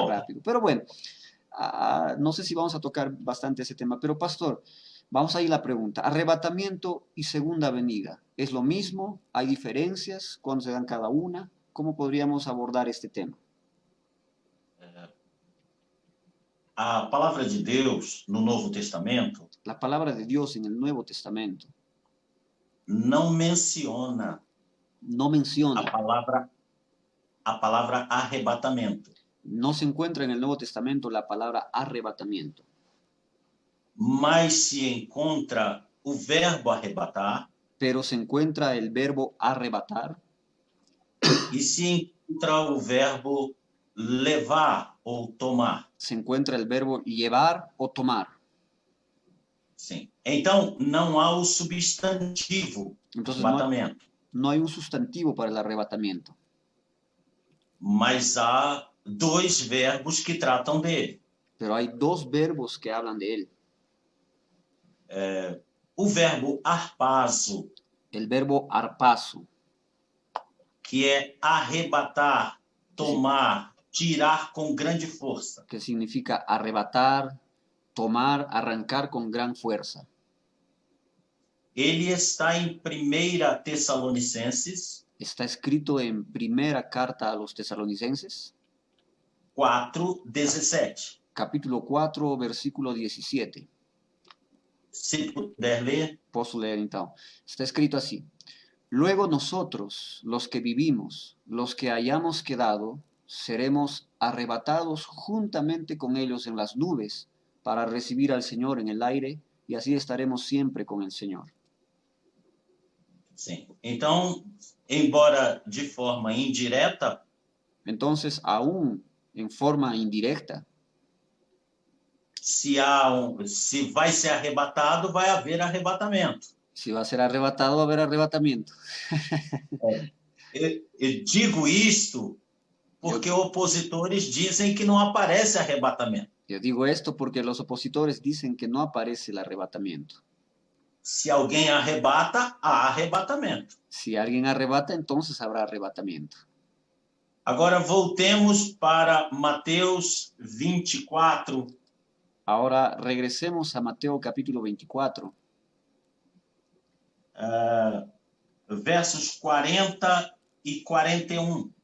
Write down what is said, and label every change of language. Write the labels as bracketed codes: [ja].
[pt] volta. rápido. [es] Pero bueno, no sé si vamos a tocar bastante ese tema, pero pastor, vamos a ir a la pregunta. Arrebatamiento y segunda venida, ¿es lo mismo? ¿Hay diferencias? ¿Cuándo se dan cada una? ¿Cómo podríamos abordar este tema? [pt] A palavra de Deus no Novo Testamento [es] La palabra de Dios en el Nuevo Testamento [pt] não menciona [es] no a menciona, [pt] palavra, a palavra arrebatamento, [es] no se encuentra en el Nuevo Testamento la palabra arrebatamiento, [pt] mas se encontra o verbo arrebatar [es] pero se encuentra el verbo arrebatar [pt] e se encontra o verbo levar ou tomar. [es] se encuentra el verbo llevar o tomar. [pt] Sim. Então, não há o substantivo [es] Entonces [pt] arrebatamento, [es] no hay un sustantivo para el arrebatamiento, [pt] mas há dois verbos que tratam dele. [es] pero hay dos verbos que hablan de él. [pt] O verbo arpazo, [es] El verbo arpazo, [pt] que é arrebatar, tomar, tirar com grande força. [es] que significa arrebatar, tomar, arrancar con gran fuerza. [pt] Ele está em 1 Tessalonicenses [es] Está escrito en primera carta a los tesalonicenses, [pt] 4:17. [es] capítulo 4, versículo 17. [pt] Se puder ler. Posso leer então. Está escrito así. [es] Luego nosotros, los que vivimos, los que hayamos quedado, seremos arrebatados juntamente con ellos en las nubes para recibir al Señor en el aire y así estaremos siempre con el Señor. [pt] Sim. Então, embora de forma indireta, [es] Entonces, aún en forma indirecta, [pt] se vai ser arrebatado, vai haver arrebatamento. [es] si va a ser arrebatado, va a haber arrebatamiento. [pt] Eu digo isto porque opositores dizem que não aparece arrebatamento. [es] Yo digo esto porque los opositores dicen que no aparece el arrebatamiento. [pt] Se alguém arrebata, há arrebatamento. [es] Si alguien arrebata, entonces habrá arrebatamiento. [pt] Agora voltemos para Mateus 24. [es] Ahora regresemos a Mateo capítulo 24, [pt] Versos 40 e 41.